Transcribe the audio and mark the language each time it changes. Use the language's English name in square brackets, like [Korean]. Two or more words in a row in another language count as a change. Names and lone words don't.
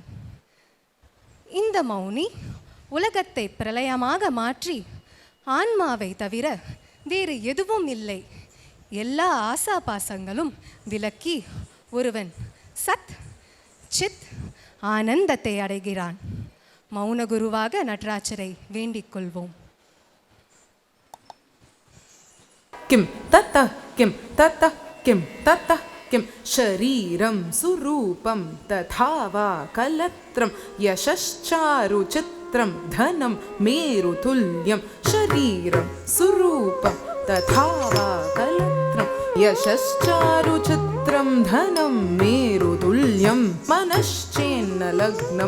[Tamil] இந்த மௌனி உலகத்தை பிரளயமாக மாற்றி ஆன்மாவை தவிர வேறு எதுவும் இல்லை, எல்லா ஆசாபாசங்களும் விலக்கி ஒருவன் சத் சித் ஆனந்தத்தை அடைகிறான். மௌன குருவாக நடராஜரை வேண்டிக் கொள்வோம். [Sanskrit] किं ततः किं ततः किं ततः किं शरीरं सुरूपं तथा वा कलत्रं यशश्चारुचित्रं धनं मेरुतुल्यं शरीरं सुरूपं तथा वा कलत्रं यशश्चारुचित्रं धनं मेरुतुल्यं मनश्चेन्न लग्नं